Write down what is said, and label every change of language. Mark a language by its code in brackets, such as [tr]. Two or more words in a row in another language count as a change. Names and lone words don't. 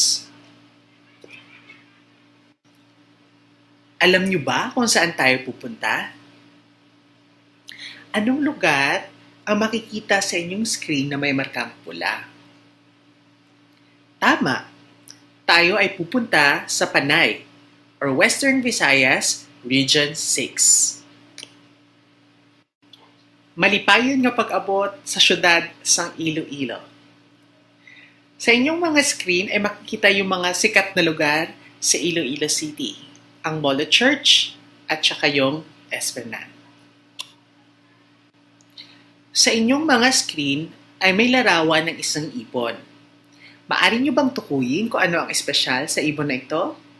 [tl] Alam niyo ba kung saan tayo pupunta? Anong lugar ang makikita sa inyong screen na may markang pula? Tama! Tayo ay pupunta sa Panay or Western Visayas, Region 6. [hil] Malipayon nga pag-abot sa syudad sang Iloilo. [tl] Sa inyong mga screen ay makikita yung mga sikat na lugar sa Iloilo City, ang Molo Church at saka yung Esplanade. Sa inyong mga screen ay may larawan ng isang ibon. Maaari niyo bang tukuyin kung ano ang espesyal sa ibon na ito?